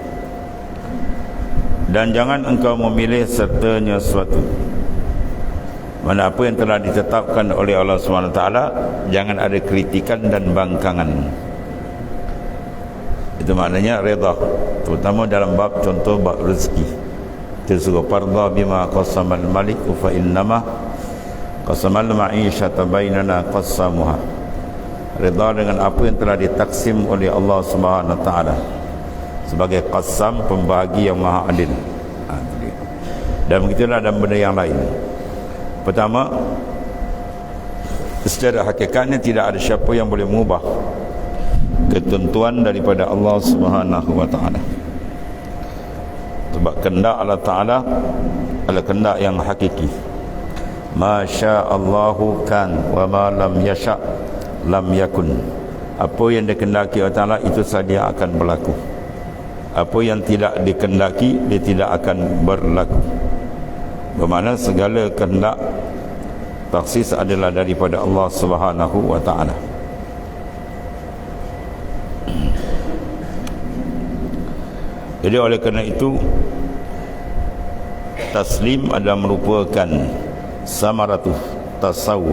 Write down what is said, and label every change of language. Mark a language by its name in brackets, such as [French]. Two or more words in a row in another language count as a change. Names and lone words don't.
[Malay] Dan jangan engkau memilih sertanya suatu, mana apa yang telah ditetapkan oleh Allah SWT, jangan ada kritikan dan bangkangan. Itu maknanya redha, terutama dalam bab contoh bab rezeki. Kita suruh [Arabic] فارض بما قسم المليك فإنما قسم المعيشة بيننا قسامها. [Malay] Redha dengan apa yang telah ditaksim oleh Allah SWT sebagai qasam, pembagi yang maha adil. Dan begitulah dalam benda yang lain. Pertama, secara hakikatnya tidak ada siapa yang boleh mengubah ketentuan daripada Allah [Arabic] سبحانه وتعالى. [Malay] Sebab kehendak Allah Taala adalah kehendak yang hakiki. [Arabic] ما شاء الله كان وما لم يشأ لم يكن. [Malay] Apa yang dikehendaki Allah Taala itu saja akan berlaku. Apa yang tidak dikehendaki dia tidak akan berlaku. Bermakna segala kehendak taksis adalah daripada Allah [Arabic] سبحانه وتعالى. [Malay] Jadi oleh kerana itu, taslim adalah merupakan [Arabic] ثمرة التصوف.